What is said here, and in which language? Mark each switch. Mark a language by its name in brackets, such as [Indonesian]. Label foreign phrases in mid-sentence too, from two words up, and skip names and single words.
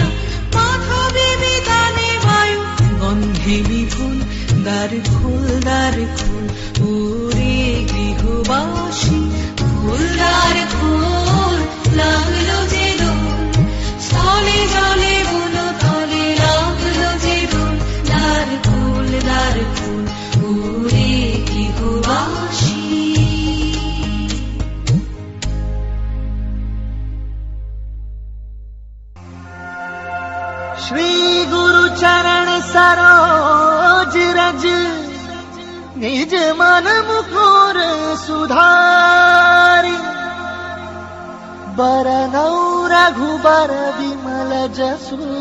[Bangla] মাধবে বিতানে বায়ু গন্ধে বিপুল দ্বার খোল ওরে গৃহবাসী ফুলদার খোল লাগলো যে দোল স্থলে জলে বুনো তলে লাগলো যে দোল দ্বার খোল ওরে গৃহবাসী [Awadhi] श्री गुरु चरण सरोज रज निज मन मुकुर सुधारी बरनौ रघुबर विमल जसु